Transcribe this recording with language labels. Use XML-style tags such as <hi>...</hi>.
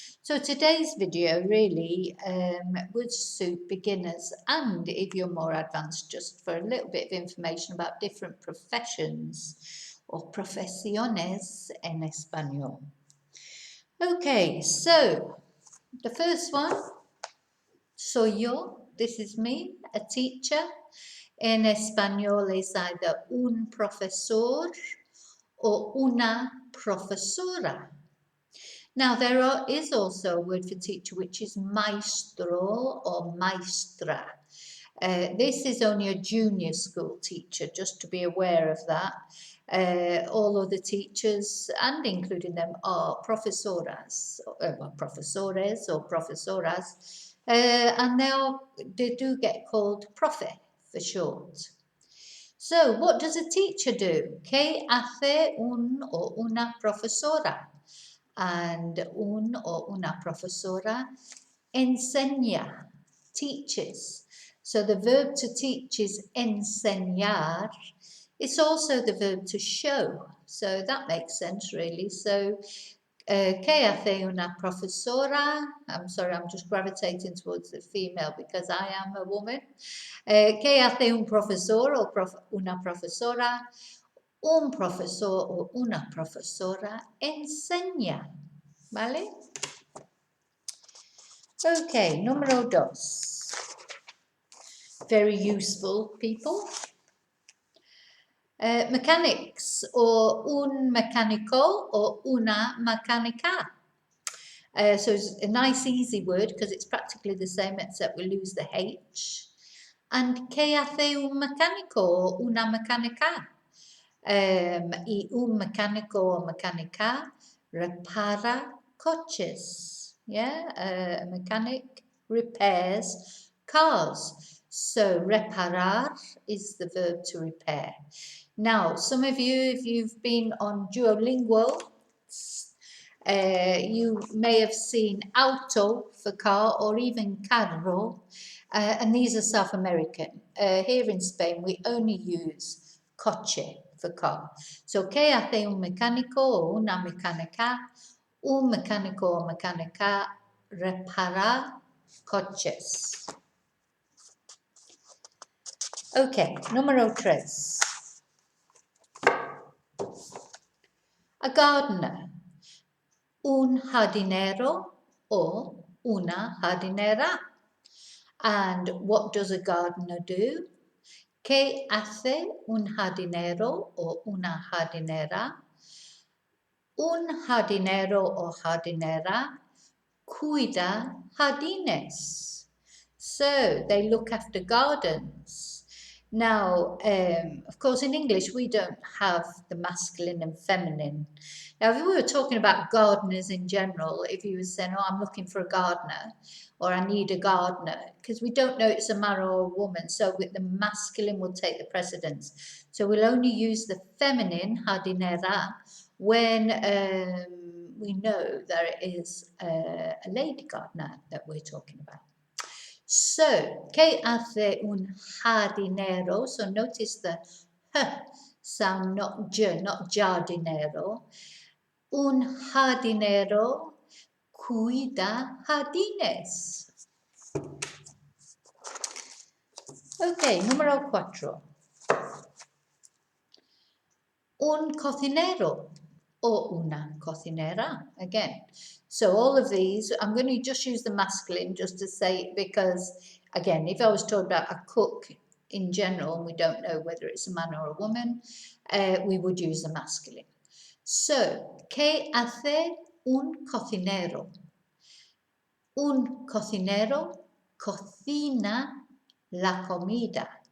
<en>So today's video really would suit beginners, and if you're more advanced, just for a little bit of information about different professions or</en> <es>profesiones en español.</es> <en>Okay, so the first one,</en> <es>soy yo,</es> <en>this is me, a teacher.</en> <es>En español es either un profesor or una profesora.</es> <en>Now, there is also a word for teacher, which is maestro or maestra. This is only a junior school teacher, just to be aware of that. All other teachers, and including them, are profesoras, profesores or profesoras, and they do get called profe for short. So, what does a teacher do?</en> <es>¿Qué hace un o una profesora? And un o una profesora enseña, teaches.</es> <en>So the verb to teach is enseñar. It's also the verb to show. So that makes sense, really.</en> <es>So, ¿qué hace una profesora?</es> <en>I'm sorry, I'm just gravitating towards the female because I am a woman.</en> <es>¿Qué hace un profesor o una profesora? Un profesor o una profesora enseña, ¿vale? Okay, número 2.</es> <en>Very useful, people. Mechanics, or</en> <es>un mecánico</es> <en>or</en> <es>una mecánica.</es> <en>So it's a nice easy word because it's practically the same except we lose the H.</en> <es>And ¿qué hace un mecánico o una mecánica? Y un mecánico o mecánica repara coches.</es> <en>Yeah, a mechanic repairs cars. So reparar is the verb to repair. Now, some of you, if you've been on Duolingo, You may have seen auto for car or even carro, and these are South American. Here in Spain, we only use coche for car.</en> <es>So, ¿qué hace un mecánico o una mecánica? Un mecánico o mecánica repara coches. Ok, número 3. A gardener. Un jardinero or una jardinera.</es> <en>And what does a gardener do?</en> <es>¿Qué hace un jardinero o una jardinera? Un jardinero o jardinera cuida jardines.</es> <en>So they look after gardens. Now, of course, in English, we don't have the masculine and feminine. Now, if we were talking about gardeners in general, if you were saying, oh, I'm looking for a gardener, or I need a gardener, because we don't know it's a man or a woman, so the masculine will take the precedence. So we'll only use the feminine, jardinera, when we know there is a lady gardener that we're talking about.</en> <es>So, ¿qué hace un jardinero?</es> <en>So notice the sound, not j, not jardinero.</en> <es>Un jardinero cuida jardines. Ok, número 4. Un cocinero or una cocinera, again.</es> <en>So all of these, I'm going to just use the masculine just to say, because again, if I was talking about a cook in general, and we don't know whether it's a man or a woman, we would use the masculine.</en> <es>So, ¿qué hace un cocinero? Un cocinero cocina la comida.</es>